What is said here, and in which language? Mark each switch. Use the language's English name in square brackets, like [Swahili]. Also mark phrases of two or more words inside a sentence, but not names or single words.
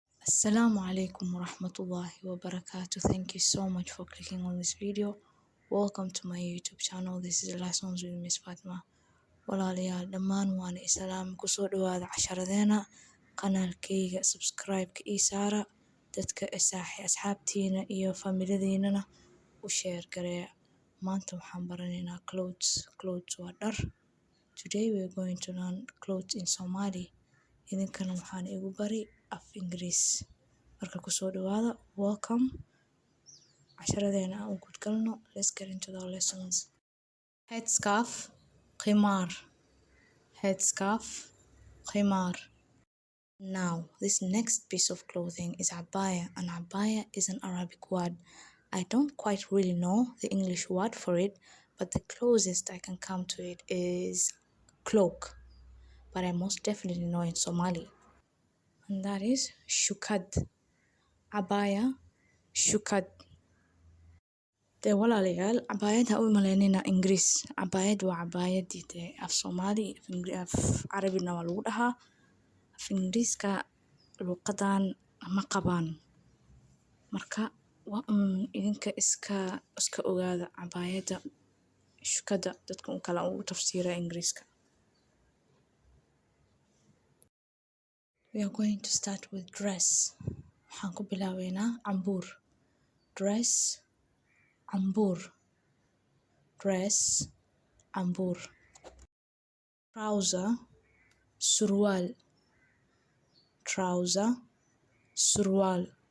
[Arabic] السلام عليكم ورحمة الله وبركاته. [English] Thank you so much for clicking on this video. Welcome to my YouTube channel. This is Lessons with Miss Fatma. [Somali] Walaalayaal dhammaan waan islaam kusoo dhawaada casharadeena kanaalkayga subscribe-ka ii saara dadka asxaabtiina iyo familiadiinana u share gareeya. Maanta waxaan baranaynaa clothes waa dhar. [English] Today we are going to learn clothes in Somali. [Somali] idinkana waxaan igu bari af Ingiriis. Marka kusoo dhawaada, welcome. Casharadeena aan u gudgalno. [English] Let's get into the lessons. Headscarf, khimar. Headscarf, khimar. Now, this next piece of clothing is abaya, and abaya is an Arabic word. I don't quite really know the English word for it, but the closest I can come to it is cloak. But I most definitely know in Somali. And that is shukad. Abaya, shukad. [Somali] Dee walaalayaal, abayada u malaynayna Ingiriis. Abayad waa abayadii dee af Somali, af Carabina waa lagu dhahaa. Af Ingiriiska luqadan ma qabaan. Marka waa idinka iska ogaada abayada shukada dadka kala ugu tafsiira Ingiriiska. [English] We are going to start with dress. [Somali] Waxaan ku bilaabeynaa cambuur. [English] Dress, cambuur. Dress, cambuur. Trouser, surwaal. Trouser, surwaal.